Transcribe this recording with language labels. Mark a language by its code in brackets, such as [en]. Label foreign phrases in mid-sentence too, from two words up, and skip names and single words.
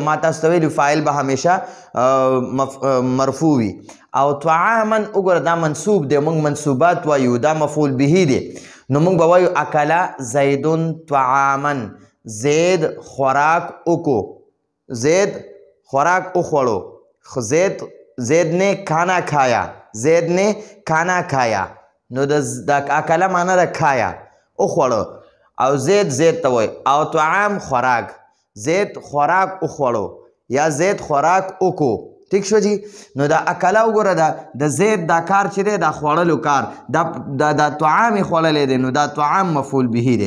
[ps] ما تاسو ته ویلي فاعل به همیشه مرفوع وي. او طعاما وګوره دا منصوب دی، موږ منصوبات وایو، دا مفعول به دی. نو موږ به وایو [ar] اکله زیدون طعاما، [ps] زید خوراک وکړو، زید خوراک وخوړو. [ur] زید نے کھانا کھایا، زید نے کھانا کھایا. [ps] نو د اکله معنی ده کھایا، وخوړو. او زید ته وایي. او طعام خوراک، زید خوراک وخوړو یا زید خوراک وکړو. ٹھیک شو جی. نو دا اکله وګوره د زید دا کار چې دی دا خوړلو کار، دا طعام یې خوړلی دی، نو دا طعام مفعول به دی.